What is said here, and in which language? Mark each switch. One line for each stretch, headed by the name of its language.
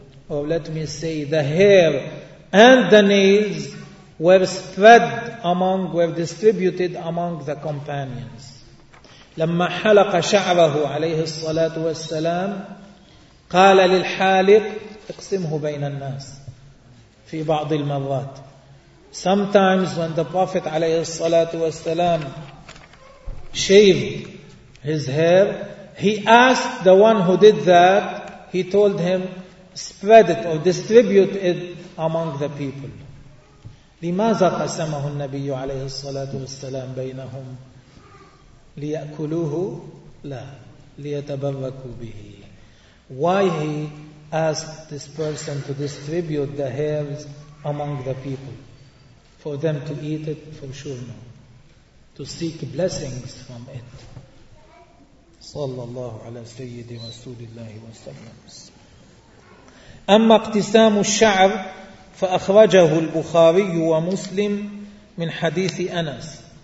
English: the hair and the nails were spread among, were distributed among the companions.
Arabic: لما حلق شعره عليه الصلاة والسلام قال للحالق اقسمه بين الناس في بعض المرات.
English: Sometimes when the Prophet عليه الصلاة والسلام shaved his hair, he asked the one who did that, he told him, spread it or distribute it among the people.
Arabic: لماذا قسمه النبي عليه الصلاة والسلام بينهم؟ ليأكلوه؟ لا، ليتبركوا به.
English: Why he asked this person to distribute the hairs among the people? For them to eat it? For sure no. To seek blessings from it.
Arabic: صلى الله على سيد رسول الله وسلم. أما اقتسام الشعر فأخرجه البخاري ومسلم من حديث أنس.